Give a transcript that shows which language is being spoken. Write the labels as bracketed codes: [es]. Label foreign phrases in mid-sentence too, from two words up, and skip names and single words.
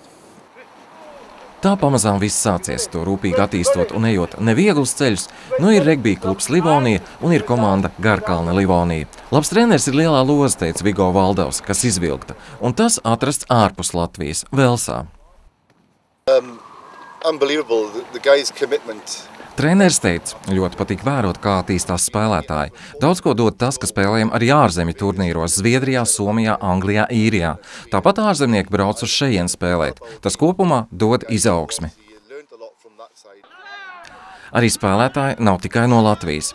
[lv] Tā pamazām viss sācies, to rūpīgi attīstot un ejot nevieglus ceļus, ir regbija klubs Livonija un ir komanda Garkalna Livonija. Labs treneris ir lielā loza, teica Vigo Valdovs, kas izvilkta, un tas atrasts ārpus Latvijas, Velsā. [en] Unbelievable, the guy's commitment. [lv] Treneris teica, ļoti patīk vērot, kā attīstās spēlētāji. Daudz ko dod tas, ka spēlējam arī ārzemju turnīros Zviedrijā, Somijā, Anglijā, Īrijā. Tāpat ārzemnieki brauc uz šejien spēlēt. Tas kopumā dod izaugsmi. Arī spēlētāji nav tikai no Latvijas.